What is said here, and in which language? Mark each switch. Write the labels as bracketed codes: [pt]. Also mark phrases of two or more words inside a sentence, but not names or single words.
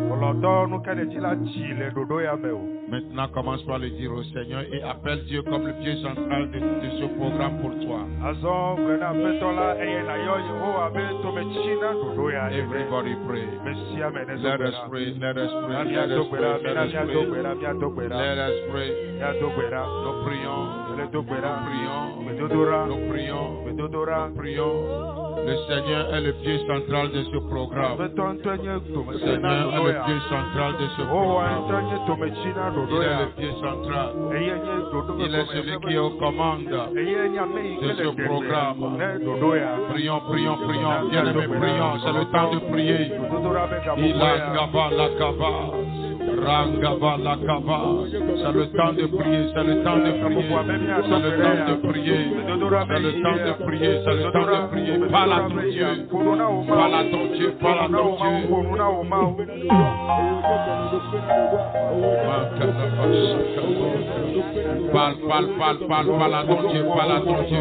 [fr] Maintenant, commence par le dire au Seigneur et appelle Dieu comme le pied central de ce programme pour toi. [en] Everybody pray. Let us pray. Let us pray. Let us pray. Let us pray. Let us pray. [fr] Nous prions. Nous prions. Nous prions. Le Seigneur est le pied central de ce programme. Le Seigneur est le pied central de ce programme. Il est le pied central. Il est celui qui est aux commandes de ce programme. Prions, prions, prions. Bien-aimés, prions. C'est le temps de prier. Il a kaba la kaba. Rangaba la kaba. C'est le temps de prier. C'est le temps de prier. C'est le temps de prier. C'est le temps de prier. C'est le temps de prier. Parle à ton Dieu. Parle à ton Dieu. Parle à ton Dieu. Parle à ton Dieu. Parle à ton Dieu.